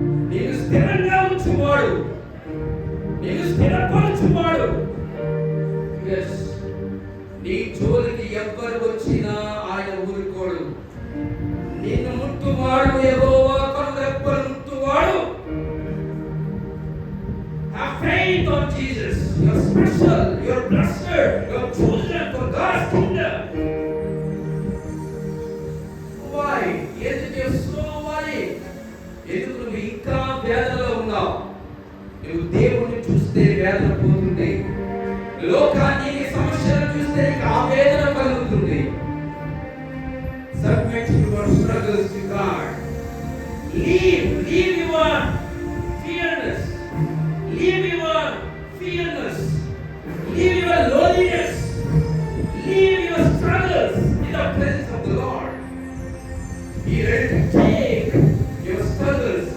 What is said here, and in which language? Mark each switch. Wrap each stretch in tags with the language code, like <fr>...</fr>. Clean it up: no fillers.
<te>నేను స్థిరంగా ఉంచువాడు, నేను స్థిరపరచువాడు. నీ జోలికి ఎవరు వచ్చినా ఆయన ఊరుకోడు. నిన్ను ముట్టువాడు యెహోవా, కనురెప్పలు ముట్టువాడు.</te> <en>Have faith on Jesus. You're special, you're blessed, you're chosen for God's kingdom. Why? ఎందుకు you're so worried?</en> <te>ఎందుకు నువ్వు ఇంకా వేదనలో ఉన్నావు? నువ్వు దేవుణ్ణి చూస్తే వేదన పోతుంది. లోకాన్ని, సమస్యలను చూస్తే నీకు ఆ వేదన కలుగుతుంది.</te> <en>Submit your struggles to God. Leave your fearness. Leave your fearness. Leave your loneliness. Leave your struggles in the presence of the Lord. He ready to take your struggles.</en>